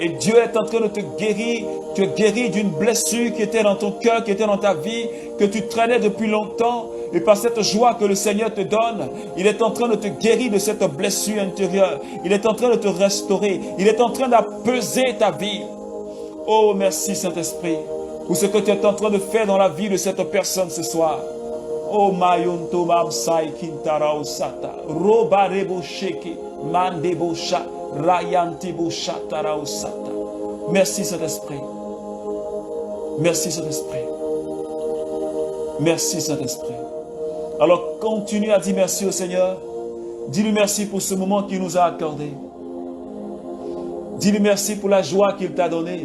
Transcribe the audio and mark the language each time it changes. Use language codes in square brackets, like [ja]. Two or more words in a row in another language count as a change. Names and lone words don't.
[fr] Et Dieu est en train de te guérir. Tu es guéri d'une blessure qui était dans ton cœur, qui était dans ta vie, que tu traînais depuis longtemps. Et par cette joie que le Seigneur te donne, il est en train de te guérir de cette blessure intérieure. Il est en train de te restaurer. Il est en train d'apaiser ta vie. Oh, merci Saint-Esprit pour ce que tu es en train de faire dans la vie de cette personne ce soir. Oh, Mayonto Mamsai Kintarao Sata, Robarebo Sheke, Mandebo Sha, Rayantebo Shatarao Sata. Merci Saint-Esprit. Merci Saint-Esprit. Merci Saint-Esprit. Alors continue à dire merci au Seigneur. Dis-lui merci pour ce moment qu'il nous a accordé. Dis-lui merci pour la joie qu'il t'a donnée.